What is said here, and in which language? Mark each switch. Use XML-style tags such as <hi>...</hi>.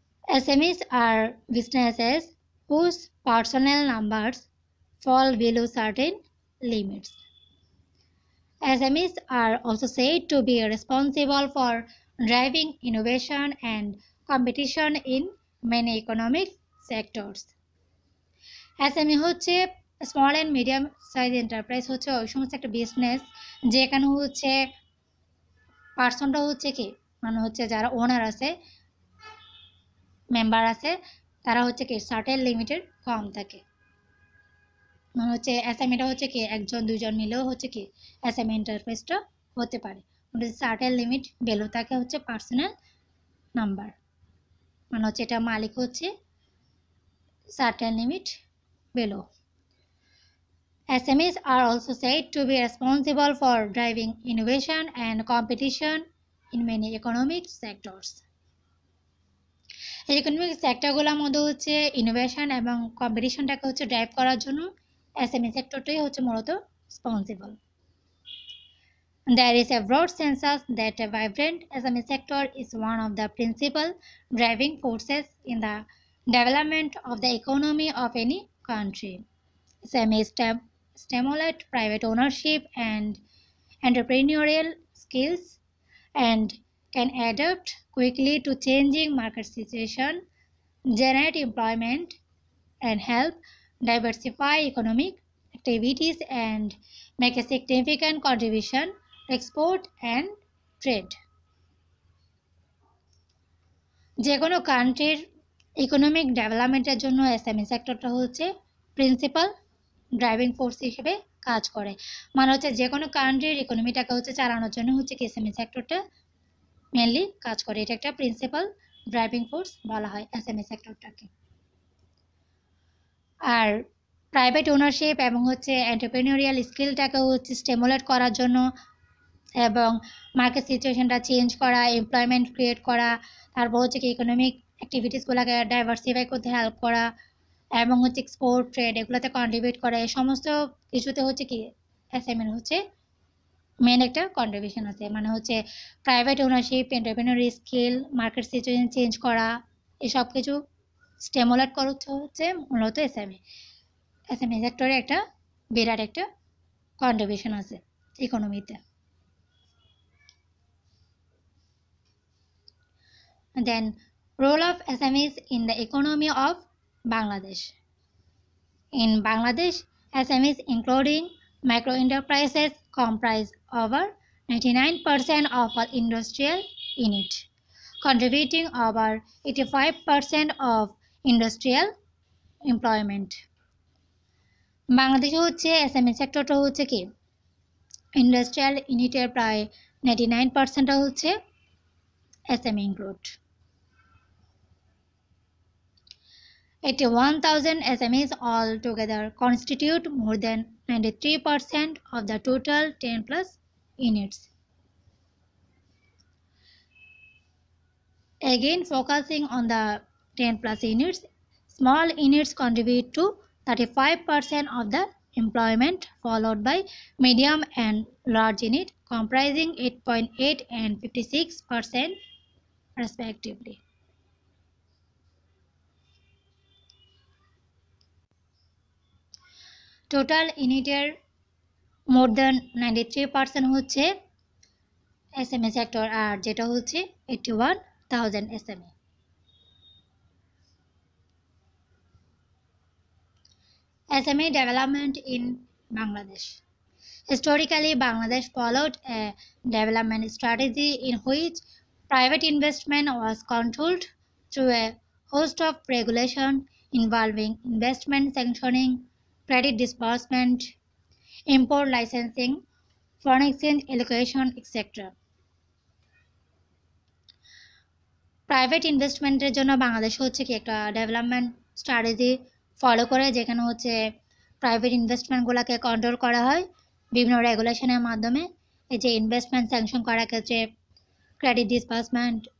<en>SMEs are businesses whose personnel numbers fall below certain limits. SMEs are also said to be responsible for driving innovation and competition in many economic sectors.</en> <bn>SME হচ্ছে small and medium size enterprise হচ্ছে ওই সমস্ত একটা business যেখানে হচ্ছে পার্সনটা হচ্ছে কি মানে হচ্ছে যারা ওনার আছে মেম্বার আছে তারা হচ্ছে কি সার্টেন লিমিটেড কম থাকে। মানে হচ্ছে এসএমইটা হচ্ছে কি একজন দুইজন মিলেও হচ্ছে কি এসএমই এন্টারপ্রাইজটা হতে পারে। সার্টেন লিমিট বেলো থাকে হচ্ছে পার্সোনাল নাম্বার মানে হচ্ছে এটা মালিক হচ্ছে certain limit below.</bn> <en>SMEs are also said to be responsible for driving innovation and competition in many economic sectors.</en> <bn>এই ইকোনমিক সেক্টরগুলোর মধ্যে হচ্ছে ইনোভেশন এবং কম্পিটিশনটাকে হচ্ছে ড্রাইভ করার জন্য এসএমই সেক্টরটাই হচ্ছে মূলত responsible.</bn> <en>There is a broad consensus that a vibrant SME sector is one of the principal driving forces in the development of the economy of any country. SMEs stimulate private ownership and entrepreneurial skills and can adapt quickly to changing market situation, generate employment, and help diversify economic activities and make a significant contribution to export and trade.</en> <bn>যে কোনো কান্ট্রির economic ডেভেলপমেন্টের জন্য SME সেক্টরটা হচ্ছে principal driving force হিসেবে কাজ করে। মানে হচ্ছে যে কোনো কান্ট্রির ইকোনমিটাকে হচ্ছে চালানোর জন্য হচ্ছে এসএমই সেক্টরটা মেনলি কাজ করে। এটা একটা প্রিন্সিপাল ড্রাইভিং ফোর্স বলা হয় এসএমই সেক্টরটাকে। আর প্রাইভেট ওনারশিপ এবং হচ্ছে এন্টারপ্রেনিউরিয়াল স্কিলটাকে হচ্ছে স্টিমুলেট করার জন্য এবং মার্কেট সিচুয়েশনটা চেঞ্জ করা, এমপ্লয়মেন্ট ক্রিয়েট করা, তারপর হচ্ছে কি ইকোনমিক অ্যাক্টিভিটিসগুলোকে ডাইভার্সিফাই করতে হেল্প করা এবং হচ্ছে এক্সপোর্ট ট্রেড এগুলোতে কন্ট্রিবিউট করে। এই সমস্ত কিছুতে হচ্ছে কি এসএমইর হচ্ছে মেন একটা কন্ট্রিবিউশন আছে। মানে হচ্ছে private ownership, এন্টারপ্রেনিউরি skill, market situation change করা এসব কিছু স্টিমুলেট করতে হচ্ছে মূলত এসএমই সেক্টরে একটা বিরাট একটা কন্ট্রিবিউশন আছে ইকোনমিতে।</bn> <en>Then role of SMEs in the economy of Bangladesh. In Bangladesh, SMEs including micro enterprises comprise over 99% of all industrial unit, contributing over 85% of industrial employment.</en> <bn>বাংলাদেশে হচ্ছে এসএমই সেক্টরটা হচ্ছে কি ইন্ডাস্ট্রিয়াল ইউনিটের প্রায় 99% হচ্ছে SME include.</bn> <en>81,000 SMEs altogether constitute more than 93% of the total 10 plus units. Again, focusing on the 10 plus units, small units contribute to 35% of the employment, followed by medium and large unit comprising 8.8 and 56% respectively.</en> <bn>Total ইউনিটের more than 93% হচ্ছে SME sector আর যেটা হচ্ছে 81,000 SME.</bn> <en>SME development in Bangladesh. Historically, Bangladesh followed a development strategy in which private investment was controlled through a host of regulation involving investment sanctioning, credit disbursement, import licensing, foreign exchange allocation, etc.</en> <bn>Private ইনভেস্টমেন্টের জন্য বাংলাদেশ হচ্ছে কি একটা development strategy follow করে যেখানে হচ্ছে private ইনভেস্টমেন্টগুলোকে control করা হয় বিভিন্ন রেগুলেশনের মাধ্যমে। এই যে ইনভেস্টমেন্ট স্যাংশন করার ক্ষেত্রে ক্রেডিট ডিসবার্সমেন্ট,</bn>